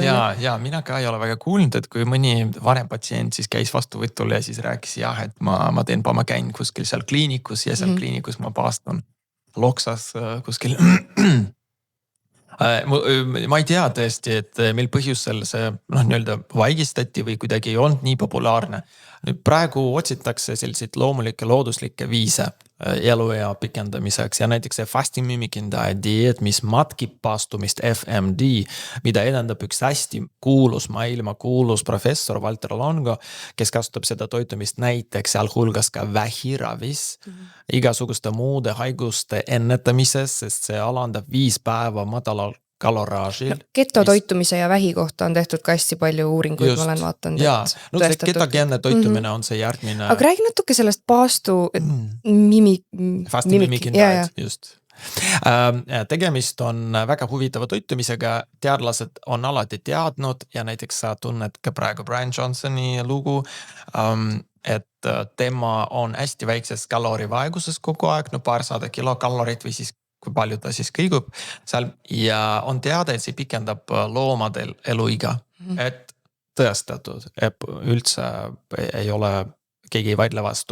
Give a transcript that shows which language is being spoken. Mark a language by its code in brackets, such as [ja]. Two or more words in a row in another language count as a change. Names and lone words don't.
[et] Ja mina ka ei ole väga kuulnud, et kui mõni vanem patsient siis käis vastuvõtul ja siis rääkis et ma teen, ma käin kuskil seal kliinikus ja seal kliinikus ma paastun Loksas kuskil. Ma ei tea tõesti, et meil põhjusel see nii-öelda vaigistati või kuidagi ei olnud nii populaarne. Nüüd praegu otsitakse selliseid loomulikke looduslikke viise eluea pikendamiseks ja näiteks see [en] fasting mimicking diet, [et] mis matkib paastumist FMD, mida edendab üks hästi maailma kuulus professor Valter Longo, kes kasutab seda toitumist näiteks sealhulgas ka vähiravis, igasuguste muude haiguste ennetamises, sest see alandab 5 päeva madalal kaloraažil. Ketotoitumise ja vähi kohta on tehtud ka hästi palju uuringuid, ma olen vaatanud. Jaa, no see ketogeenne toitumine on see järgmine. Aga räägi natuke sellest paastu [en] fasting mimicking diet, [et] just. Tegemist on väga huvitava toitumisega, teadlased on alati teadnud ja näiteks sa tunned ka praegu Brian Johnsoni lugu, et tema on hästi väikses kalorivaeguses kogu aeg, no 200 kilokalorit või siis kui palju ta siis kõigub seal ja on teada, et see pikendab loomadel eluiga, et tõestatud, et üldse ei ole, keegi ei vaidle vastu.